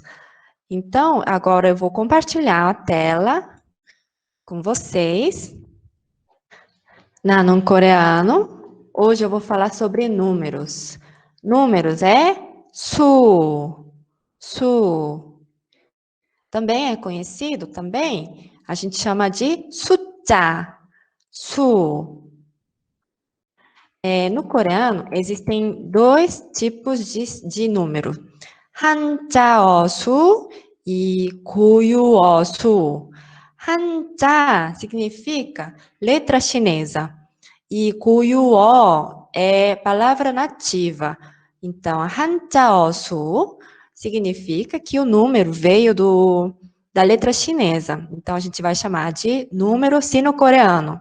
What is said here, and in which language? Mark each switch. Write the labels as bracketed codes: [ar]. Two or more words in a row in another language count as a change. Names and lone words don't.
[pt] Então, agora eu vou compartilhar a tela com vocês. Nanon coreano. Hoje eu vou falar sobre números. Números é su. Também é conhecido, também, a gente chama de [ko] 숫자, 수. [pt] No coreano, existem dois tipos de número. [ko] 한자어수 e 고유어수. [pt] 한자 significa letra chinesa e 고유어 é palavra nativa. Então, 한자어수 significa que o número veio da letra chinesa. Então, a gente vai chamar de número sino-coreano.